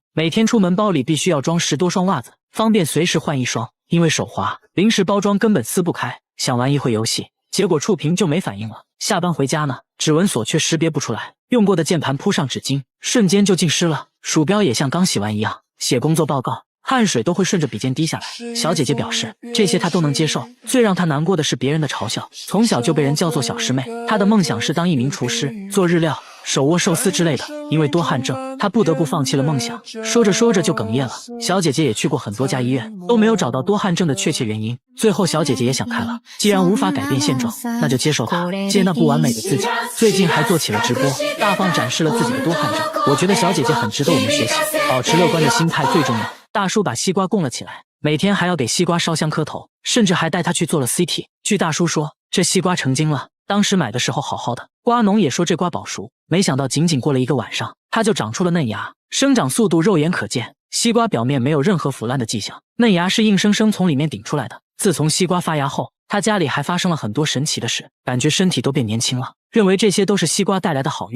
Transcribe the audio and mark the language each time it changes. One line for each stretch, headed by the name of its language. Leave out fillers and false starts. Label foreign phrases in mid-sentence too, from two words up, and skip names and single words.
Chinese: 每天出門包裡必須要裝10多雙襪子，方便隨時換一雙。因為手滑，臨時包裝根本撕不開。想玩一會遊戲，結果觸屏就沒反應了。下班回家呢，指紋鎖卻識別不出來，用過的鍵盤鋪上紙巾，瞬間就浸濕了。鼠標也像剛洗完一樣。寫工作報告， 汗水都會順着筆尖滴下來。小姐姐表示，這些她都能接受，最讓她難過的是別人的嘲笑。從小就被人叫做小師妹，她的夢想是當一名廚師，做日料、手握壽司之類的。因為多汗症，她不得不放棄了夢想。說着說着就哽咽了。小姐姐也去過很多家醫院，都沒有找到多汗症的確切原因。最後小姐姐也想開了，既然無法改變現狀，那就接受它，接納不完美的自己。最近還做起了直播，大方展示了自己的多汗症。我覺得小姐姐很值得我們學習，保持樂觀的心態最重要。大叔把西瓜供了起來，每天還要給西瓜燒香磕頭，甚至還帶他去做了 CT。據大叔說，這西瓜成精了，當時買的時候好好的，瓜農也說這瓜保熟，沒想到僅過了1個晚上，它就長出了嫩芽，生長速度肉眼可見。西瓜表面沒有任何腐爛的跡象，嫩芽是硬生生從裡面頂出來的。自從西瓜發芽後，他家裡還發生了很多神奇的事，感覺身體都變年輕了，認為這些都是西瓜帶來的好運。